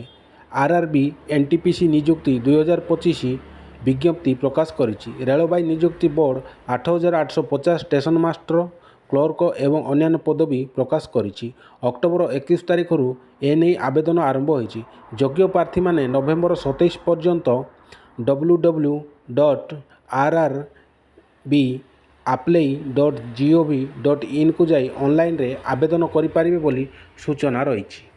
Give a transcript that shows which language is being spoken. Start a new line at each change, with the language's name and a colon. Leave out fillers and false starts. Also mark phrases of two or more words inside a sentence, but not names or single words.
Odia: ଆର୍ଆର୍ବି ଏନ୍ଟିପିସି ନିଯୁକ୍ତି 2025 ବିଜ୍ଞପ୍ତି ପ୍ରକାଶ କରିଛି। ରେଳବାଇ ନିଯୁକ୍ତି ବୋର୍ଡ 8850 ଷ୍ଟେସନ ମାଷ୍ଟର, କ୍ଲର୍କ ଏବଂ ଅନ୍ୟାନ୍ୟ ପଦବୀ ପ୍ରକାଶ କରିଛି। ଅକ୍ଟୋବର 21 ତାରିଖରୁ ଏନେଇ ଆବେଦନ ଆରମ୍ଭ ହୋଇଛି। ଯୋଗ୍ୟ ପ୍ରାର୍ଥୀମାନେ ନଭେମ୍ବର 27 ପର୍ଯ୍ୟନ୍ତ www.rrbapply.gov.in କୁ ଯାଇ ଅନଲାଇନରେ ଆବେଦନ କରିପାରିବେ ବୋଲି ସୂଚନା ରହିଛି।